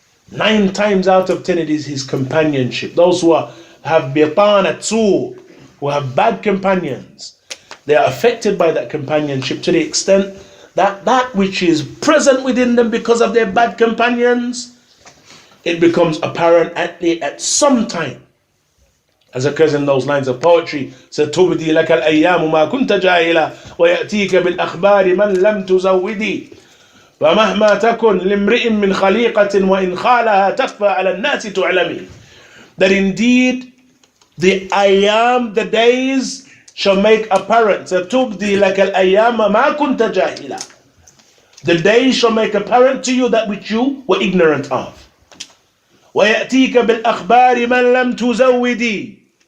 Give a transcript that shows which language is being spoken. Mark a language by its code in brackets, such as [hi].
[en] 9 times out of 10 it is his companionship. Those who have bitanat su, who have bad companions, they are affected by that companionship to the extent that that which is present within them because of their bad companions, it becomes apparent at some time. As occurs in those lines of poetry, [ar] سَتُبْدِي لَكَ الْأَيَّامُ مَا كُنْتَ جَاهِلًا وَيَأْتِيكَ بِالْأَخْبَارِ مَنْ لَمْ تُزَوِّدِي وَمَهْمَا تَكُنْ لِمْرِئٍ مِّنْ خَلِيقَةٍ وَإِنْ خَالَهَا تَخْفَى عَلَى النَّاسِ تُعْلَمِي. [en] That indeed the ayyam, the days, shall make apparent. [ar] سَتُبْدِي لَكَ الْأَيَّامَ مَا كُنْتَ جَاهِلًا. [en] The days shall make apparent to you that which you were ignorant of. [ar] وَيَأْتِيكَ بِالْأَخْبَارِ مَنْ لَمْ تُزَوِّدِي.